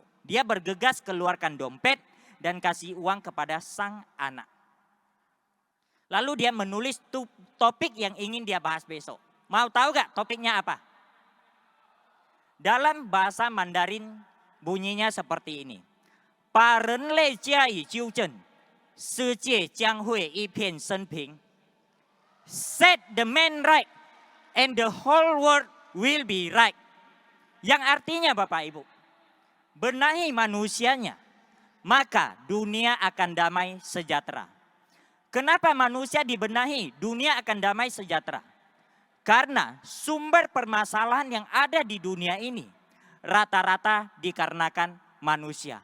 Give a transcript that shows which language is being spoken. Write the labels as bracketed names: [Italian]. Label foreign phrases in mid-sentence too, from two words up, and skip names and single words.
[Indonesian] Dia bergegas keluarkan dompet dan kasih uang kepada sang anak. Lalu dia menulis topik yang ingin dia bahas besok. Mau tahu gak topiknya apa? Dalam bahasa Mandarin bunyinya seperti ini. [Chinese] 把人类加以纠正，世界将会一片升平。 [English] Set the man right and the whole world will be right. [Indonesian] Yang artinya Bapak Ibu, benahi manusianya, maka dunia akan damai sejahtera. Kenapa manusia dibenahi? Dunia akan damai sejahtera. Karena sumber permasalahan yang ada di dunia ini rata-rata dikarenakan manusia.